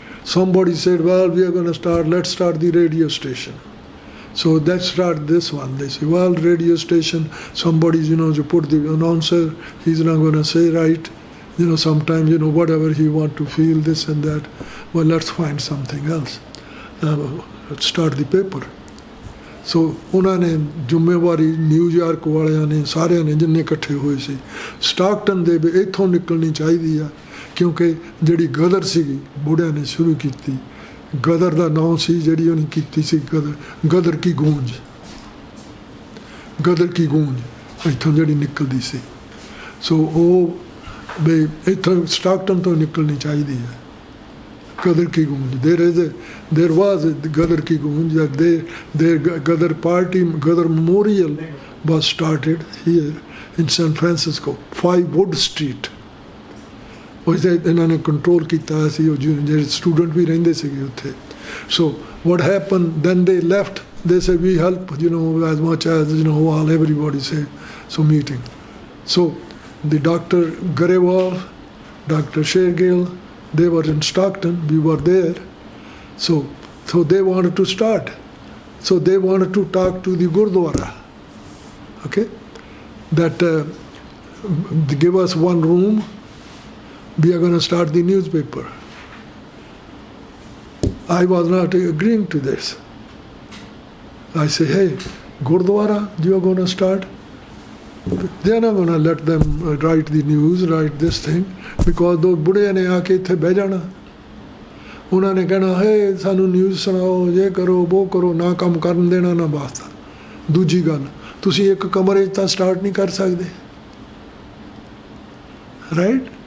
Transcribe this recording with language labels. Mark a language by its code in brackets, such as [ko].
[en] Somebody said, "Well, we are going to let's start the radio station." So let's start this one. They say, "Well, radio station, somebody, you put the announcer, he's not going to say right. Sometimes, whatever he want to feel, this and that. Well, let's find something else. Let's start the paper." [pa] ਸੋ ਉਹਨਾਂ ਨੇ ਜ਼ਿੰਮੇਵਾਰੀ New York ਵਾਲਿਆਂ ਨੇ, ਸਾਰਿਆਂ ਨੇ, ਜਿੰਨੇ ਇਕੱਠੇ ਹੋਏ ਸੀ, ਸਟਾਕਟਨ ਦੇ ਵੀ ਇੱਥੋਂ ਨਿਕਲਣੀ ਚਾਹੀਦੀ ਆ, ਕਿਉਂਕਿ ਜਿਹੜੀ ਗਦਰ ਸੀਗੀ ਬੁੱਢਿਆਂ ਨੇ ਸ਼ੁਰੂ ਕੀਤੀ, ਗਦਰ ਦਾ ਨਾਂ ਸੀ ਜਿਹੜੀ ਉਹਨੇ ਕੀਤੀ ਸੀ, ਗਦਰ ਕੀ ਗੂੰਜ, ਗਦਰ ਕੀ ਗੂੰਜ ਇੱਥੋਂ ਜਿਹੜੀ ਨਿਕਲਦੀ ਸੀ। ਸੋ ਉਹ ਵੀ ਇੱਥੋਂ ਸਟਾਕਟਨ ਤੋਂ ਨਿਕਲਣੀ ਚਾਹੀਦੀ ਹੈ, Gadar ki Gunj. [en] There was a Gadar ki Gunj, that their Gadar party, Gadar Memorial was started here in San Francisco, 5 Wood Street. [pa] ਉਹ ਇਹਨਾਂ ਨੇ ਕੰਟਰੋਲ ਕੀਤਾ ਸੀ, ਉਹ ਜਿਹੜੇ ਸਟੂਡੈਂਟ ਵੀ ਰਹਿੰਦੇ ਸੀਗੇ ਉੱਥੇ। [en] So what happened, then they left, they said we help, as much as, all everybody said, so meeting. So the Dr. Garewal, Dr. Shergill, they were in Stockton, we were there. So they wanted to start. So they wanted to talk to the Gurdwara, okay, that they give us one room, we are going to start the newspaper. I was not agreeing to this. I say, "Hey, Gurdwara, you are going to start?" They are not going to let them write the news, write this thing, because those [pa] ਬੁੜਿਆਂ ਨੇ ਆ ਕੇ ਇੱਥੇ ਬਹਿ ਜਾਣਾ, ਉਹਨਾਂ ਨੇ ਕਹਿਣਾ, "ਹੇ ਸਾਨੂੰ news ਸੁਣਾਓ, ਇਹ ਕਰੋ, ਉਹ ਕਰੋ", ਨਾ ਕੰਮ ਕਰਨ ਦੇਣਾ, ਨਾ ਵਾਸਤਾ। ਦੂਜੀ ਗੱਲ, ਤੁਸੀਂ ਇੱਕ ਕਮਰੇ 'ਚ ਤਾਂ ਸਟਾਰਟ ਨਹੀਂ ਕਰ ਸਕਦੇ, ਰਾਈਟ?